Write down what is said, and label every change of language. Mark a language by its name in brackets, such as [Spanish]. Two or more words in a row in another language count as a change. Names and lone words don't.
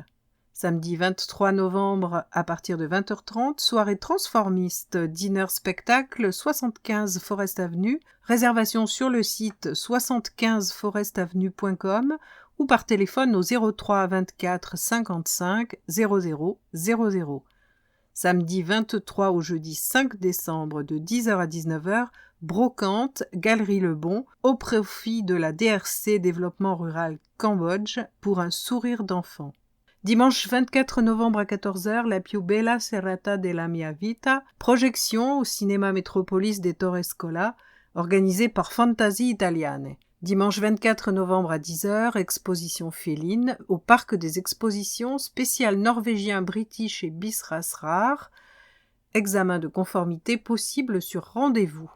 [French] Samedi 23 novembre à partir de 20h30, soirée transformiste, dîner spectacle 75 Forest Avenue, réservation sur le site 75forestavenue.com ou par téléphone au 03 24 55 00 00. Samedi 23 au jeudi 5 décembre de 10h à 19h, brocante, Galerie Lebon, au profit de la DRC Développement Rural Cambodge pour un sourire d'enfant. Dimanche 24 novembre à 14h, La più bella serata della mia vita, projection au cinéma Métropolis des Torrescola, organisée par Fantasie Italiane. Dimanche 24 novembre à 10h, exposition féline au parc des expositions spécial norvégien British et Bisras Rare, examen de conformité possible sur rendez-vous.